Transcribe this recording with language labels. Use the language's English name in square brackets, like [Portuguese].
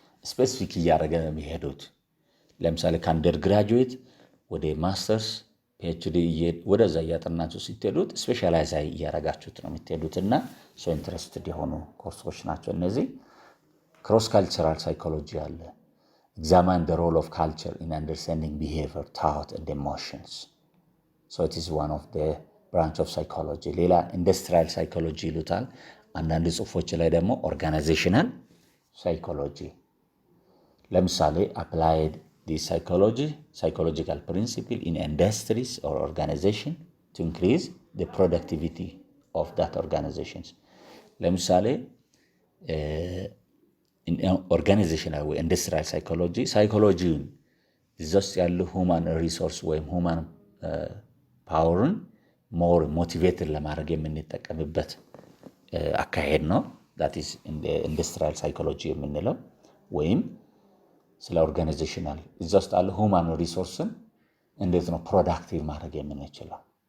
[Amharic] ስፔሲፊክ እያደረገ ነው የሚሄዱት። ለምሳሌ ከአንደር ግራጁዌት ወደ ማስተርስ ፒኤችዲ ወደዛ እያጠናችሁ ስትሄዱት ስፔሻላይዝ እያደረጋችሁት ነው የምትሄዱትና ሶ ኢንትረስትድ የሆኑ ኮርሶች ናቸው እነዚህ። ክሮስ ካልቸራል ሳይኮሎጂ አለ። [English] examine the role of culture in understanding behavior, thought, and emotions. So it is one of the branch of psychology. [Amharic] ሌላ ኢንዱስትሪያል ሳይኮሎጂ ይሉታል። አንዳንድ ጽሑፎች ላይ ደግሞ ኦርጋናይዜሽናል ሳይኮሎጂ። [English] ለምሳሌ applied the psychological principle in industries or organization to increase the productivity of that organizations. [Amharic] ለምሳሌ ኦርጋናይዜሽናል ወይ ኢንዱስትሪያል ሳይኮሎጂን እዛ ውስጥ ያሉ ሁማን ሪሶርስ ወይም ሁማን ፓወርን ሞር ሞቲቬትድ ለማድረግ የምንጠቀምበት አካሄድ ነው። that is ኢንዱስትሪያል ሳይኮሎጂ የምንለው ወይም ስለ ኦርጋናይዜሽናል እዛ ውስጥ ያሉ ሁማን ሪሶርስን እንዴት ነው ፕሮዳክቲቭ ማድረግ የምንችለው።